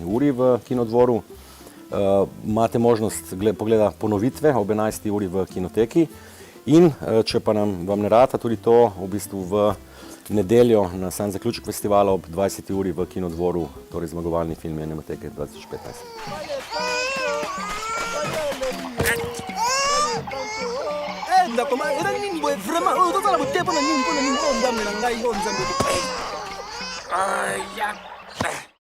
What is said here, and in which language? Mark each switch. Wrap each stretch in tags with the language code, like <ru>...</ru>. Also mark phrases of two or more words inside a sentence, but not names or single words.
<sl>uri v Kinodvoru, imate možnost pogleda ponovitve ob 11. uri v Kinoteki in če pa vam ne rata tudi to, v bistvu v nedeljo na sam zaključek festivala ob 20. uri v Kinodvoru, torej zmagovalni film Animateke 2015.</sl> <ln>Era nini boye vraiment oyo tozala bote mpona nini mpona nini oyo nzambe na ngai oyo nzambe</ln>